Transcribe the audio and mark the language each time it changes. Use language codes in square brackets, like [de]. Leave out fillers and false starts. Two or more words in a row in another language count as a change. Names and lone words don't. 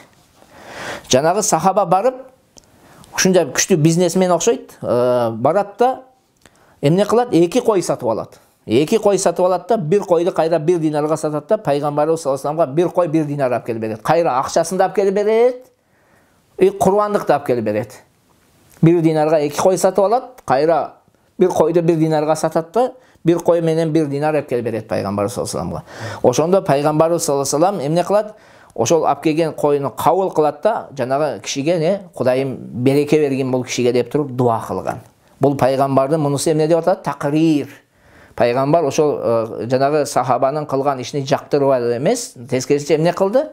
[ky] Жанагы сахаба барып, ушунча күчтүү бизнесмен окшойт, барат да эмне кылат? 2 кой сатып алат. 2 кой сатып алат да, bir койду кайра 1 динарга сатат да, пайгамбарыбыз [ar] صلى الله عليه وسلمга [ky] 1 кой 1 динар алып келип берет. Кайра акчасын да алып келип берет, курбандык да алып келип берет. 1 динарга 2 кой сатып алат, кайра бир койду 1 динарга сатат да, бир кой менен 1 динар алып келип берет пайгамбарыбыз [ar] صلى الله عليه وسلمга. [ky] Ошондо пайгамбарыбыз [ar] صلى الله عليه وسلم [ky] эмне кылат? Ошол алып келген койну кабыл кылат да, жанагы кишиге не? Кудайым береке берген бул кишиге деп туруп дуа кылган. Бул пайгамбардын мунусу эмне деп атат? Такрир. Пайгамбар ошол жанагы сахабанын кылган ишини жактырбай эмес, тескерисинче эмне кылды?